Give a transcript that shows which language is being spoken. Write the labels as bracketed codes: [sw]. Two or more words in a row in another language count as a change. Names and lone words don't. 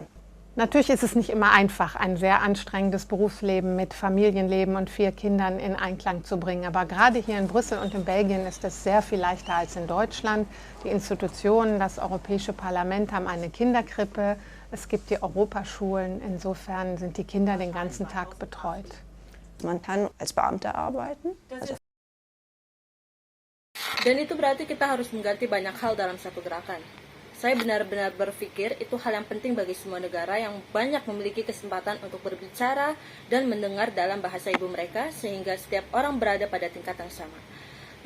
[de] Natürlich ist es nicht immer einfach, ein sehr anstrengendes Berufsleben mit Familienleben und 4 Kindern in Einklang zu bringen. Aber gerade hier in Brüssel und in Belgien ist es sehr viel leichter als in Deutschland. Die Institutionen, das Europäische Parlament haben eine Kinderkrippe. Es gibt die Europaschulen. Insofern sind die Kinder den ganzen Tag betreut. Man kann als Beamter arbeiten. [id] Dan itu berarti kita harus mengganti banyak hal dalam satu gerakan. Saya benar-benar berpikir itu hal yang penting bagi semua negara yang banyak memiliki kesempatan untuk berbicara dan mendengar dalam bahasa ibu mereka, sehingga setiap orang berada pada tingkat yang sama.